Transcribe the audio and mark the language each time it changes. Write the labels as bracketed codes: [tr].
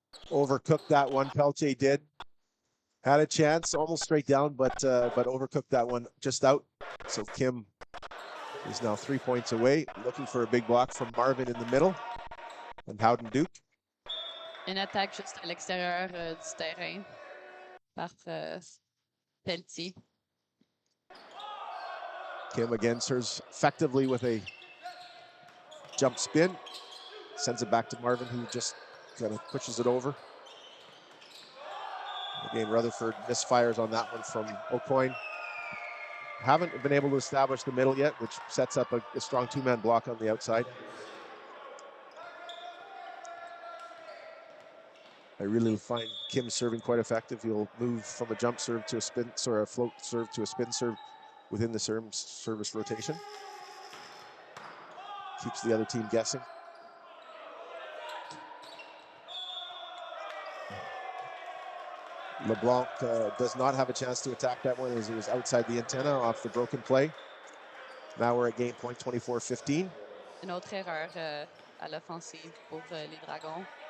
[en] Overcooked that one, Pelche did. Had a chance, almost straight down, but overcooked that one just out. So Kim is now 3 points away, looking for a big block from Marvin in the middle. And Howden Duke. [fr] Une attaque juste à l'extérieur du terrain par Pelletier. [en] Kim again serves effectively with a jump spin. Sends it back to Marvin, who just kind of pushes it over. Again, Rutherford misfires on that one from O'Coin. Haven't been able to establish the middle yet, which sets up a strong two-man block on the outside. I really find Kim serving quite effective. He'll move from a jump serve to a spin, or a float serve to a spin serve within the service rotation. Keeps the other team guessing. LeBlanc does not have a chance to attack that one as he was outside the antenna off the broken play. Now we're at game point 24-15. [fr] Une autre erreur à l'offensive pour les Dragons.